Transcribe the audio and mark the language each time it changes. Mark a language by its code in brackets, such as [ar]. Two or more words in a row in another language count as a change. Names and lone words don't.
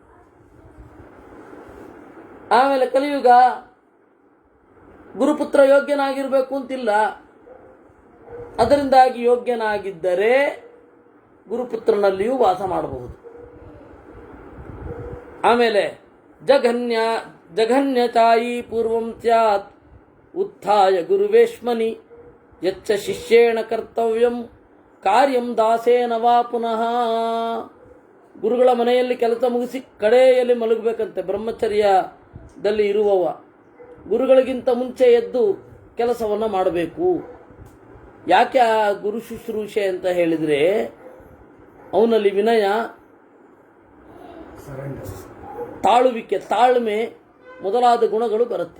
[kn] ಆಮೇಲೆ ಕಲಿಯುಗ ಗುರುಪುತ್ರ ಯೋಗ್ಯನಾಗಿರಬೇಕು ಅಂತಿಲ್ಲ. ಅದರಿಂದಾಗಿ ಯೋಗ್ಯನಾಗಿದ್ದರೆ ಗುರುಪುತ್ರನಲ್ಲಿಯೂ ವಾಸ ಮಾಡಬಹುದು. [sa] ಆಮೇಲೆ ಜಘನ್ಯಚಾಯಿ ಪೂರ್ವಂ ಸ್ಯಾತ್ ಉತ್ಥಾಯ ಗುರುವೇಶ್ಮನಿ ಯಚ್ಚ ಶಿಷ್ಯೇಣ ಕರ್ತವ್ಯಂ ಕಾರ್ಯಂ ದಾಸೇನ ವಾ ಪುನಃ. [kn] ಗುರುಗಳ ಮನೆಯಲ್ಲಿ ಕೆಲಸ ಮುಗಿಸಿ ಕಡೆಯಲ್ಲಿ ಮಲಗಬೇಕಂತೆ ಬ್ರಹ್ಮಚರ್ಯದಲ್ಲಿ ಇರುವವ. ಗುರುಗಳಿಗಿಂತ ಮುಂಚೆ ಎದ್ದು ಕೆಲಸವನ್ನು ಮಾಡಬೇಕು. ಯಾಕೆ ಆ ಗುರು ಶುಶ್ರೂಷೆ ಅಂತ ಹೇಳಿದರೆ, ಅವನಲ್ಲಿ ವಿನಯ, ತಾಳುವಿಕೆ, ತಾಳ್ಮೆ ಮೊದಲಾದ ಗುಣಗಳು ಬರುತ್ತೆ.